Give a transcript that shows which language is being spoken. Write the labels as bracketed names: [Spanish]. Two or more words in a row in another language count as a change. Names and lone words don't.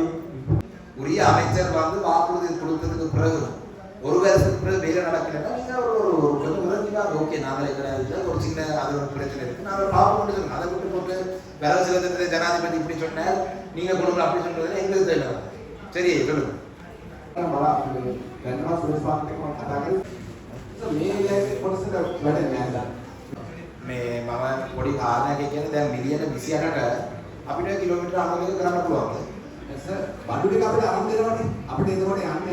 [Tamil] உரிய அமைச்சர் வந்து வாக்குறுதி கொடுத்ததுக்கு பிறகு ஒரு வருஷத்துக்கு பிறகு வேலை நடக்கலைன்னா நீங்க ஓகே நாங்களே கிடையாது ஒரு சின்ன அது ஒரு பிரச்சனை இருக்கு நாங்கள் பார்ப்போம்னு சொல்லுங்க. அதை விட்டு போட்டு வரவு செலவு ஜனாதிபதி இப்படி சொன்னார் நீங்க கொடுங்க அப்படி சொல்றது எங்களுக்கு தெரியல. சரி சொல்லுங்க. [Sinhala] මේ මම පොඩි කාරණයක් කියන්නේ දැන් මිලියන 28ට අපිට කිලෝමීටර් 90ක කරන්න පුළුවන්ද? සර් බඩු ටික අපිට අරන් දෙනවනේ. අපිට එතකොට යන්නේ